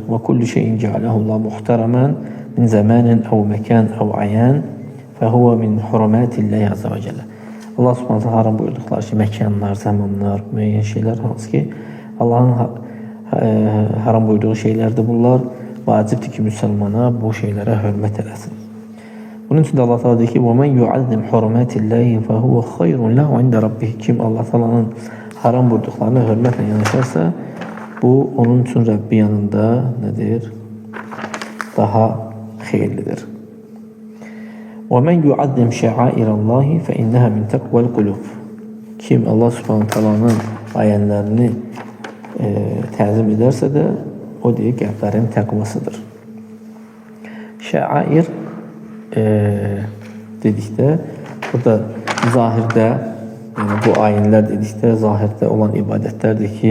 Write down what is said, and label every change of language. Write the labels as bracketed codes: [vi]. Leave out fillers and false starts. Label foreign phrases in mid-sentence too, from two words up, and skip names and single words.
[ar] وكل شيء جعله الله محترما من زمان أو مكان أو أعيان فهو من حرمات الله عز وجل. [az] Allah [ar] سبحانه وتعالى [az] haram buyurduqları ki, məkanlar, zamanlar, müəyyən şeylər hansı ki, Allahın haram buyurduğu şeylərdir bunlar. Vacibdir ki, müsəlmana bu şeylərə hörmət eləsin. Bunun üçün də Allah Teala deyir ki, [ar] وَمَنْ يُعَذِّمْ حُرُمَاتِ اللَّهِ فَهُوَ خَيْرٌ لَهُ عِنْدَ رَبِّهِ. [az] Kim Allah Teala'nın haram buyurduqlarına hörmətlə yanaşarsa, bu onun üçün Rəbbi yanında nədir? Daha xeyirlidir. [ar] وَمَنْ يُعَذِّمْ شَعَائِرَ اللَّهِ فَإِنَّهَا مِنْ تَقْوَى الْقُلُوبِ. [az] Kim Allah [ar] سبحانه وتعالى [az] ayənlərini təzim edərsə də, o deyir, qəlblərin təqvasıdır. Şəair dedikdə, burada zahirdə, yəni bu ayinlər dedikdə, zahirdə olan ibadətlərdir ki,